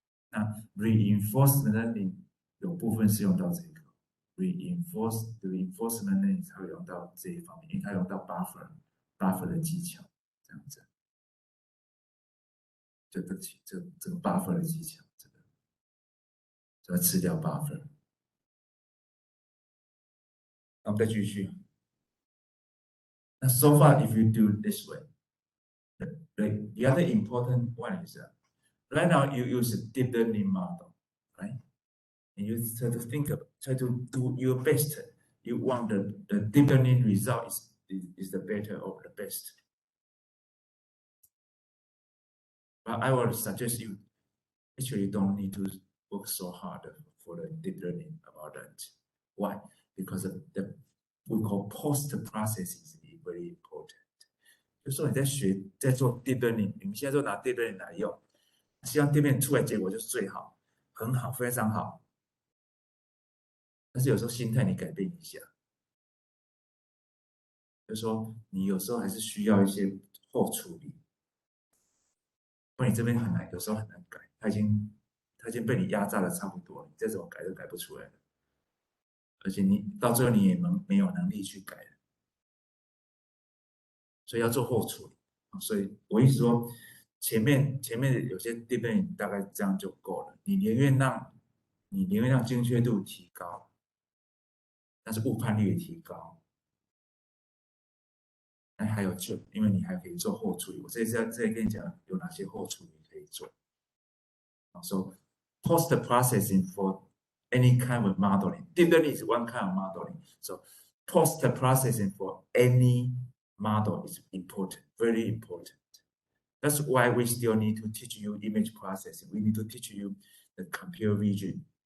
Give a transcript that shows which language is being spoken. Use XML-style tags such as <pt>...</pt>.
<zh>那 reinforcement learning 有部分是用到这个 reinforcement learning 才会用到这一方面，因为它用到 buffer 的技巧，这样子，就这个 buffer 的技巧，就要吃掉 buffer。那我们再继续。</zh> <en>那 so far if you do this way, the other important one is that right now you use a deep learning model, right? And you try to try to do your best. You want the deep learning result is the better or the best. But I would suggest you actually don't need to work so hard for the deep learning about that. Why? Because of the we call post processing is very important.</en> <zh>就说你在做 deep learning，你们现在就拿 deep learning 来用，希望 deep learning 出来结果就是最好，很好，非常好。但是有时候心态你改变一下，就是说你有时候还是需要一些后处理，不然你这边很难，有时候很难改，它已经被你压榨的差不多了，你再怎么改都改不出来了，而且你到最后你也没有能力去改了，所以要做后处理。所以我一直说，前面有些 deep learning 大概这样就够了，你宁愿让精确度提高，但是误判率也提高。那还有因为你还可以做后处理，我这里跟你讲有哪些后处理可以做。</zh> <en>So post processing for any kind of modeling. Deep learning is one kind of modeling. So post processing for any model is important, very important. That's why we still need to teach you image processing. We need to teach you the computer vision.</en>